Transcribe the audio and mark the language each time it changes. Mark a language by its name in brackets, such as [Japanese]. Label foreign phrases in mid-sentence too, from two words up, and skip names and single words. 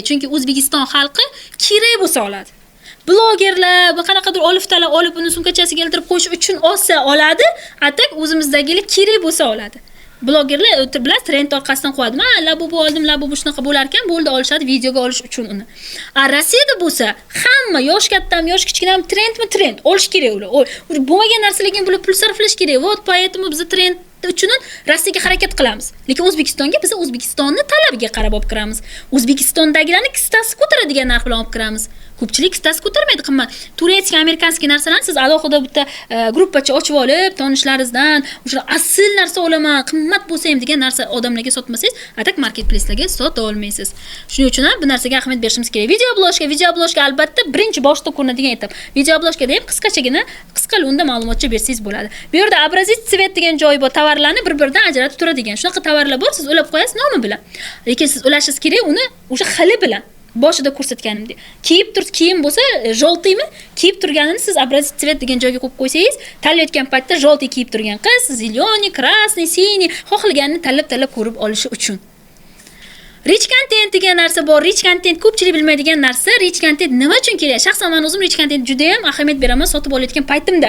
[Uzbek] Chunki O'zbekiston xalqi kerak bo'lsa oladi. Blogerlar bu qanaqadir oliftalar olib uni sumkachasiga keltirib qo'yish uchun olsa oladi, atak o'zimizdagilar kerak bo'lsa oladi. Blogerlar bilan trend orqasidan qo'yadi. Men Labubu oldim, Labubu shunaqa bo'lar ekan, bo'ldi olishadi videoga olish uchun uni. Rossiyada bo'lsa, hamma yosh kattam, yosh kichkinam trend olish kerak ular. Bo'lmagan narsalarga bular pul sarflash kerak. [Russian] Вот поэтому [Uzbek] biz trend uchun Rossiyaga harakat qilamiz. Lekin O'zbekistonga biz O'zbekistonni talabiga qarab olib kiramiz. O'zbekistondagilarni kistasi ko'taradigan narx bilan olib kiramiz. Ko'pchilik kistasi ko'tarmaydi, qimmat. [Russian] турецкий, американский [Uzbek] narsalarni siz alohida bitta gruppacha ochib olib, tanishlaringizdan o'sha asl narsa olaman, qimmat bo'lsa ham degan narsa odamlarga sotmasangiz, atak marketplace'larga sota olmaysiz. Shuning uchun ham bu narsaga ahamiyat berishimiz kerak. Video blogga albatta birinchi boshda ko'rinadigan etap. Video blogga ham qisqa lo'nda ma'lumotcha bersangiz bo'ladi. Bu yerda [Russian] образец цвет [Uzbek] degan joy bor, tovarlarni bir-biridan ajratib turadigan. Shunaqa tovarlar bor, siz ulab qo'yasiz nomi bilan. Lekin siz ulashingiz kerak uni o'sha xili bilan. Boshida ko'rsatganimdek. Kiyim bo'lsa, joltiymi? Kiyib turganini siz [Russian] образец цвет [Uzbek] degan joyga qo'yib qo'ysangiz, tanlayotgan paytda joltiy kiyib turgan qiz, [Russian] зелёный, красный, синий, [Uzbek] xohlaganini tanlab ko'rib olishi uchun. [English] Rich content [Uzbek] degan narsa bor. [English] Rich content [Uzbek] ko'pchilik bilmaydigan narsa. [English] Rich content [Uzbek] nima uchun kerak? Shaxsan men o'zim [English] rich content [Uzbek] juda ham ahamiyat beraman sotib olayotgan paytimda.